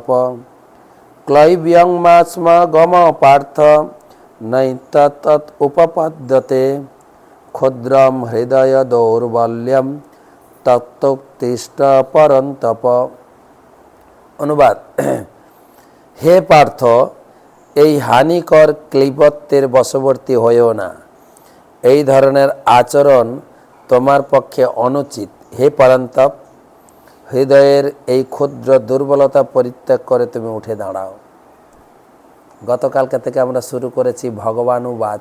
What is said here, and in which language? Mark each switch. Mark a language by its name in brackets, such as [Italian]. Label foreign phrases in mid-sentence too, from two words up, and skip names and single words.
[Sanskrit] क्लैब्यं मास्मगम पार्थ नैतत् उपपद्यते क्षुद्रं हृदय दौर्बल्यं तत्तिष्ठ परन्तप। [Bangla] অনুবাদ। হে পার্থ, এই হানিকর ক্লিবত্বের বশবর্তী হয়েও না। এই ধরনের আচরণ তোমার পক্ষে অনুচিত। হে পরন্তপ, হৃদয়ের এই ক্ষুদ্র দুর্বলতা পরিত্যাগ করে তুমি উঠে দাঁড়াও। গতকালকে থেকে আমরা শুরু করেছি ভগবানুবাচ।